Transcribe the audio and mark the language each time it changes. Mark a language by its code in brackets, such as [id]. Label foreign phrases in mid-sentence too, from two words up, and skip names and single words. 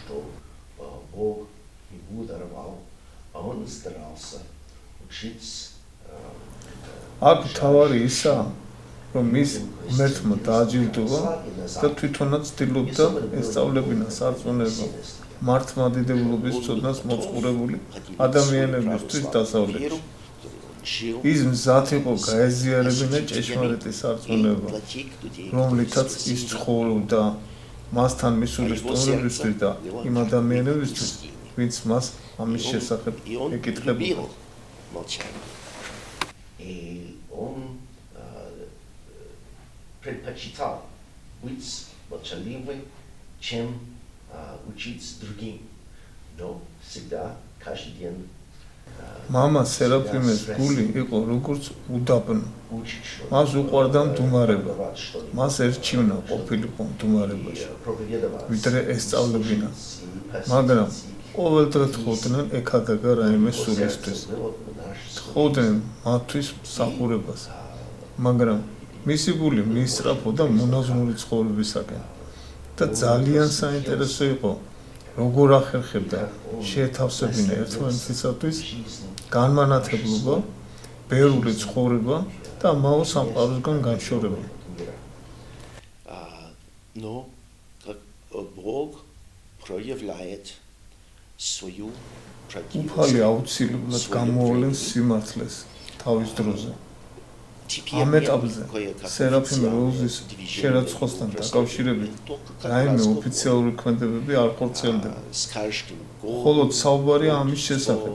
[ka] აქ თავარი ისაა, რომ მის ღმერთმა დააჯილდოვა და თვითონაც ცდილობდა ესწავლებინა სარწმუნოება მართლმადიდებლობის ცოდნას მოწყურებული ადამიანებისთვის დასავლეთში. ის მზად იყო გაეზიარებინა ჭეშმარიტი სარწმუნოება, რომლითაც ის ცხოვრობდა მასთან მისული სტუმრებისთვის და იმ ადამიანებისთვის, ვინც მას ამის შესახებ [ru] И он [ka] ეკითხებოდა. [ru] любил молчание. И он предпочитал быть молчаливым, чем учить другим. Но всегда, каждый день [ka] მამა სერაფიმეს გული იყო როგორც უდაბნო. მას უყვარდა მდუმარება. მას ერჩივნა ყოფილიყო მდუმარებაში. ვიდრე ესწავლებინა. მაგრამ ყოველდღე თხოვდნენ ეკადაგა რაიმე სულისთვის. თხოვდნენ მათთვის მსახურებას. მაგრამ მისი გული მიისწრაფოდა მონაზვნური ცხოვრებისაკენ. და ძალიან საინტერესო იყო როგორ ახერხებდა შეეთავსებინა ერთმანეთისათვის განმანათებლობა, ბევრი ცხოვრება და ამავე სამყაროსგან განშორება. [ru] Но как Бог проявляет свою [ka] უფალი აუცილებლად გამოავლენს სიმართლეს თავის დროზე. ამ ეტაპზე სერაფიმ როუზის შერაცხოსთან დაკავშირებით რაიმე ოფიციალური ქმედებები არ ხორციელდება. მხოლოდ საუბარია ამის შესახებ.